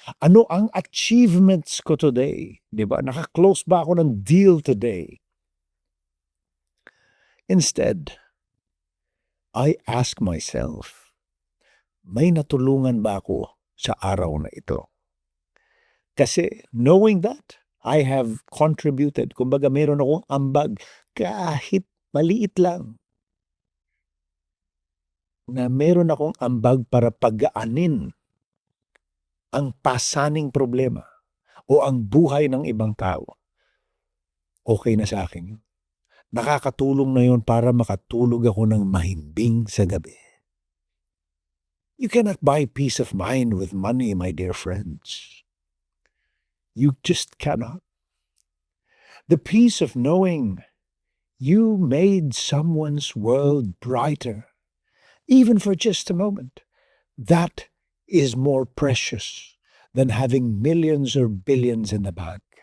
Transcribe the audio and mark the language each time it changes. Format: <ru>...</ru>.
<tl>Ano ang achievements ko today? Di ba? Naka-close ba ako ng deal today?</tl> <en>Instead, I ask myself,</en> <tl>may natulungan ba ako sa araw na ito?</tl> <en>Kasi knowing that, I have contributed.</en> <tl>Kumbaga meron akong ambag kahit maliit lang na meron akong ambag para pagaanin ang pasaning problema o ang buhay ng ibang tao. Okay na sa akin yun. Nakakatulong na yun para makatulog ako ng mahimbing sa gabi.</tl> <en>You cannot buy peace of mind with money, my dear friends. You just cannot. The peace of knowing you made someone's world brighter, even for just a moment, that is more precious than having millions or billions in the bank.</en>